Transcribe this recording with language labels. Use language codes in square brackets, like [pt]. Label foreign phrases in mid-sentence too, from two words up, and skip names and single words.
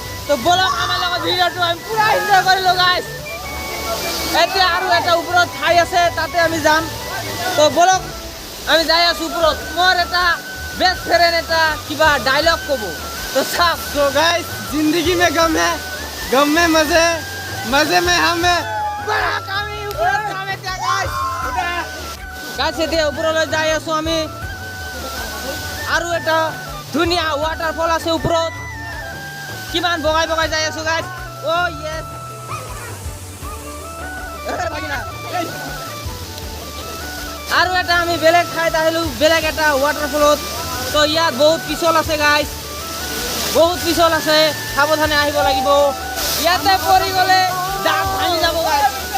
[as] তো বলক আমাৰ লগত ভিডিঅ'টো আমি পুৰা এনজয় কৰিলোঁ গাইজ। এতিয়া আৰু এটা ওপৰত ঠাই আছে, তাতে আমি যাম। তো বলক আমি যাই আছো ওপৰত মোৰ এটা [en] best friend [as] এটা কিবা ডাইলগ ক'ব তো চাওক [hi] तो गाइस जिंदगी में गम में मजे मजे में हम है [as] গাছ এতিয়া ওপৰলৈ যাই আছো আমি আৰু এটা ধুনীয়া ৱাটাৰফল আছে ওপৰত কিমান বগাই বগাই যাই আছো গাছ [en] oh yes [as] আৰু এটা আমি বেলেগ ঠাইত আহিলো বেলেগ এটা ৱাটাৰফলত তো ইয়াত বহুত পিছল আছে গাইছ বহুত পিছল আছে সাৱধানে আহিব লাগিব ইয়াতে পৰি গ'লে দাঁত ভাঙি যাব গাইছ